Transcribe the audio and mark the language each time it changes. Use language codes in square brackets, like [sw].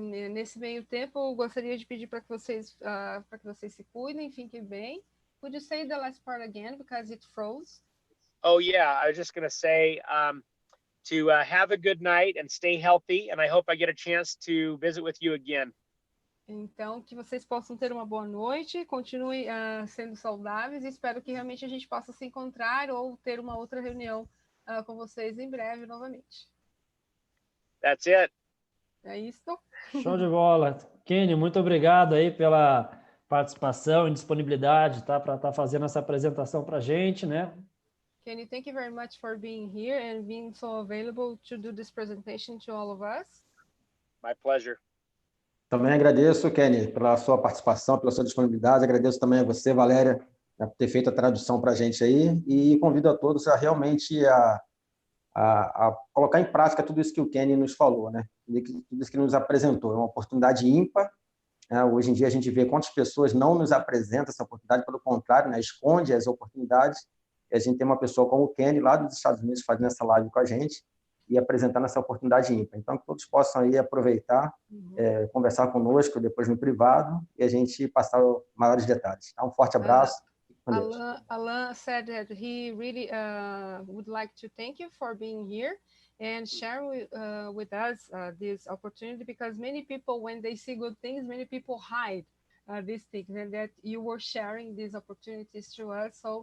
[pt] Nesse meio tempo, eu gostaria de pedir para que vocês se cuidem, fiquem bem. [en] Could you say the last part again, because it froze? Oh, yeah. I was just going to say to have a good night and stay healthy. And I hope I get a chance to visit with you again. [pt] Então, que vocês possam ter uma boa noite, continuem sendo saudáveis e espero que realmente a gente possa se encontrar ou ter uma outra reunião com vocês em breve novamente. [en] That's it. [pt] É isso. Show de bola. Kenny, muito obrigado aí pela participação e disponibilidade, tá, para estar fazendo essa apresentação para a gente, né? [en] Kenny, thank you very much for being here and being so available to do this presentation to all of us. My pleasure. [pt] Também agradeço, Kenny, pela sua participação, pela sua disponibilidade. Agradeço também a você, Valéria, por ter feito a tradução para a gente aí. E convido a todos a realmente a colocar em prática tudo isso que o Kenny nos falou, né? Tudo isso que nos apresentou. É uma oportunidade ímpar. Né? Hoje em dia a gente vê quantas pessoas não nos apresentam essa oportunidade, pelo contrário, né? Esconde as oportunidades. E a gente tem uma pessoa como o Kenny, lá dos Estados Unidos, fazendo essa live com a gente e apresentando essa oportunidade ímpar. Então, que todos possam aí aproveitar, conversar conosco depois no privado e a gente passar maiores detalhes. Tá? Um forte abraço. [en] Alan said that he really would like to thank you for being here and share with us this opportunity, because many people, when they see good things, many people hide these things, and that you were sharing these opportunities to us.